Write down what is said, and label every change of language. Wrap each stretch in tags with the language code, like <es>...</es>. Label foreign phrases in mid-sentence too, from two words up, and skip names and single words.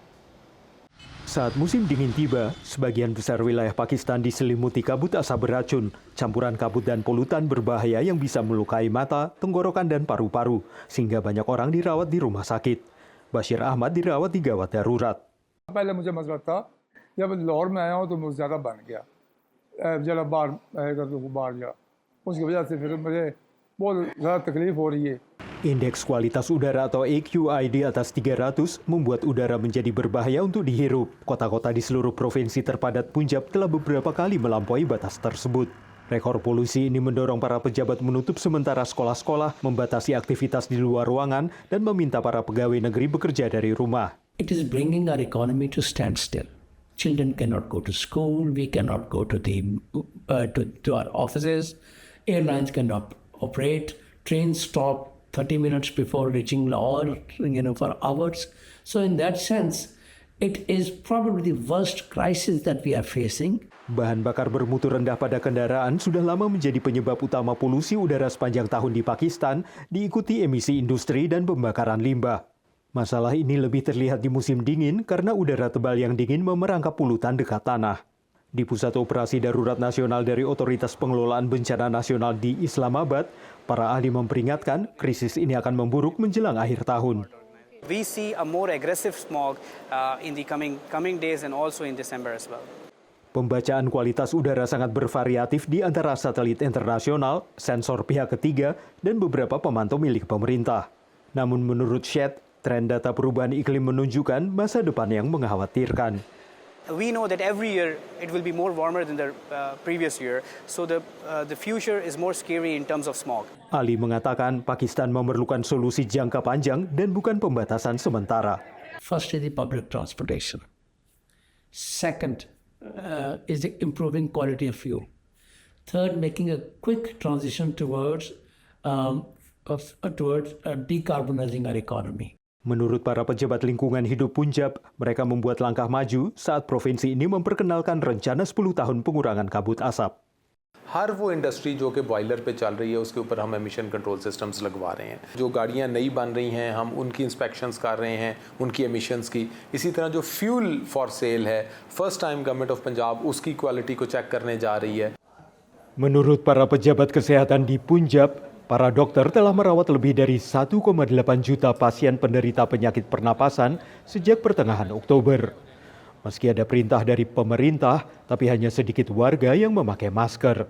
<id>Saat musim dingin tiba, sebagian besar wilayah Pakistan diselimuti kabut asap beracun. Campuran kabut dan polutan berbahaya yang bisa melukai mata, tenggorokan, dan paru-paru, sehingga banyak orang dirawat di rumah sakit. Bashir Ahmad dirawat di gawat darurat.</id> <ur>پہلے مجھے مسئلہ تھا جب لاہور میں آیا ہوں تو مجھے زیادہ بن گیا ذرا باہر آئے گا تو باہر گیا اس کی وجہ سے پھر مجھے بہت زیادہ تکلیف ہو رہی ہے.</ur> <id>Indeks kualitas udara atau AQI di atas 300 membuat udara menjadi berbahaya untuk dihirup. Kota-kota di seluruh provinsi terpadat Punjab telah beberapa kali melampaui batas tersebut. Rekor polusi ini mendorong para pejabat menutup sementara sekolah-sekolah, membatasi aktivitas di luar ruangan, dan meminta para pegawai negeri bekerja dari rumah.</id> <en>It is bringing our economy to standstill. Children cannot go to school, we cannot go to our offices, airlines cannot operate, trains stop 30 minutes before reaching Lahore, for hours. So in that sense, it is probably the worst crisis that we are facing.</en> <id>Bahan bakar bermutu rendah pada kendaraan sudah lama menjadi penyebab utama polusi udara sepanjang tahun di Pakistan, diikuti emisi industri dan pembakaran limbah. Masalah ini lebih terlihat di musim dingin karena udara tebal yang dingin memerangkap polutan dekat tanah. Di Pusat Operasi Darurat Nasional dari Otoritas Pengelolaan Bencana Nasional di Islamabad, para ahli memperingatkan krisis ini akan memburuk menjelang akhir tahun.</id> <en>We see a more aggressive smog in the coming days and also in December as well.</en> <id>Pembacaan kualitas udara sangat bervariatif di antara satelit internasional, sensor pihak ketiga, dan beberapa pemantau milik pemerintah. Namun menurut Shed, tren data perubahan iklim menunjukkan masa depan yang mengkhawatirkan.</id> <en>We know that every year it will be more warmer than the previous year, so the future is more scary in terms of smog.</en> <id>Ali mengatakan Pakistan memerlukan solusi jangka panjang dan bukan pembatasan sementara.</id> <en>First is the public transportation. Second is the improving quality of fuel. Third, making a quick transition towards decarbonizing our economy.</en> <id>Menurut para pejabat lingkungan hidup Punjab, mereka membuat langkah maju saat provinsi ini memperkenalkan rencana 10 tahun pengurangan kabut asap.</id> <ur>ہر وہ انڈسٹری جو کہ بوائلر پہ چل رہی ہے اس کے اوپر ہم</ur> <en>emission control systems</en> <ur>لگوا رہے ہیں. جو گاڑیاں نئی بن رہی ہیں ہم ان کی انسپیکشنز کر رہے ہیں، ان کی ایمیشنز کی. اسی طرح جو</ur> <en>fuel for sale</en> <ur>ہے,</ur> <en>first time Government of Punjab</en> <ur>اس کی کوالٹی کو چیک کرنے جا رہی ہے.</ur> <id>Menurut para pejabat kesehatan di Punjab, para dokter telah merawat lebih dari 1,8 juta pasien penderita penyakit pernapasan sejak pertengahan Oktober. Meski ada perintah dari pemerintah, tapi hanya sedikit warga yang memakai masker.</id>